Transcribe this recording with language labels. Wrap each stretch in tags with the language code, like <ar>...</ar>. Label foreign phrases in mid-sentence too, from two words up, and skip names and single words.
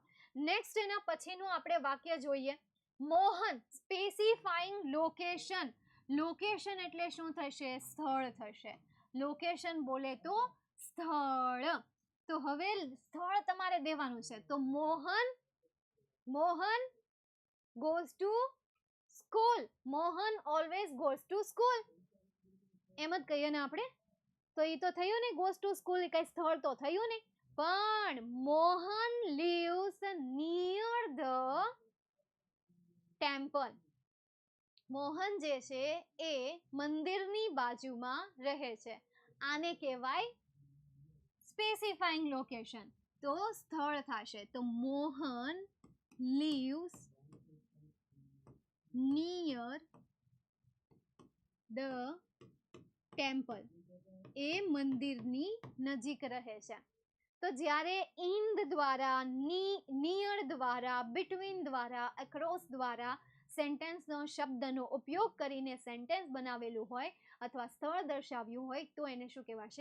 <gu>નેક્સ્ટ એના પછીનું આપણે વાક્ય જોઈએ. મોહન</gu> <en>specifying location.</en> <gu>લોકેશન એટલે શું થશે? સ્થળ થશે. લોકેશન બોલે તો સ્થળ. તો હવે સ્થળ તમારે દેવાનું છે.</gu> <en>તો મોહન goes to school. મોહન always goes to school.</en> <gu>એમ જ કહીએ ને આપણે. તો એ તો થયું ને,</gu> <en>goes to school</en> <gu>એ કઈ સ્થળ તો થયું ને.</gu> <en>પણ મોહન lives near the temple.</en> <gu>મોહન જે છે એ મંદિરની બાજુમાં રહે છે. આને કહેવાય</gu> <en>specifying location.</en> <gu>તો સ્થળ થશે. તો મોહન</gu> <en>lives near the temple.</en> <gu>એ મંદિરની નજીક રહે છે. તો જ્યારે ઇન દ્વારા, નિયર દ્વારા, બિટવીન દ્વારા, અક્રોસ દ્વારા સેન્ટેન્સનો શબ્દનો ઉપયોગ કરીને સેન્ટેન્સ બનાવેલું હોય અથવા સ્થળ દર્શાવ્યું હોય તો એને શું કહેવાશે?</gu>